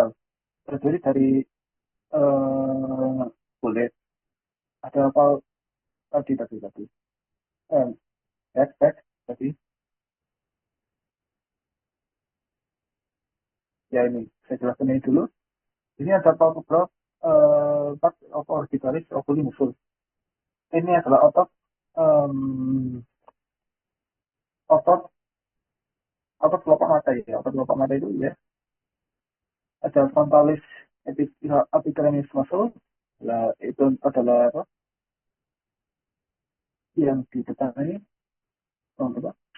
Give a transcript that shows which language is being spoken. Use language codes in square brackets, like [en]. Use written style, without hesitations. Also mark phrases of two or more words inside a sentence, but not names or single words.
[id] Terdiri dari kulit. Ada apa tadi? Eh, back tadi. Ya ini, saya jelaskan ini dulu. Ini ada [en] palpebral part of orbitalis oculi muscle. [id] Ini adalah um, otot otot kelopak mata ya. Otot kelopak mata itu ya. Ada [en] frontalis epidermis muscle. [id] Nah, itu adalah apa? Yang di depan ini apa?